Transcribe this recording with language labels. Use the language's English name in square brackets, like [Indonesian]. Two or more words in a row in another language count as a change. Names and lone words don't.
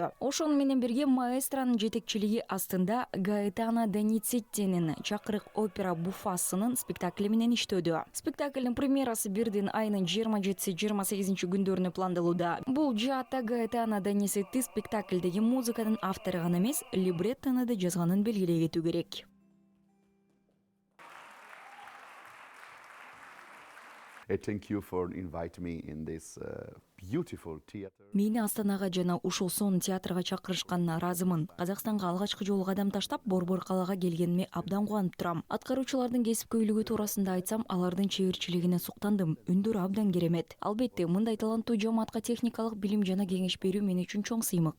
[Kyrgyz] Ошону менен бирге маэстронун жетекчилиги астында Гаэтано Доницеттинин Чакырык опера буффасынын спектакли менен иштөөдө. Спектаклдин премьерасы бирдин айынын 27-28 күндөрүнө пландалууда. Бул жаатта Гаэтано Доницетти спектаклдеги музыканын автору гана эмес, либреттону да жазганын белгилей кетүү керек. [English] Thank you for inviting me in this beautiful theater. [Kyrgyz] Мени Астанага жана ушул сонун театрга чакырышканына ыраазымын. Казакстанга алгачкы жолу кадам таштап, Борбор калаага келгениме абдан кубанып турам. Аткаруучулардын кесипкөйлүгү туурасында айтсам, алардын чеберчилигине суктандым. Үндөрү абдан керемет. Албетте, мындай таланттуу жамаатка техникалык билим жана кеңеш берүү мен үчүн чоң сыймык.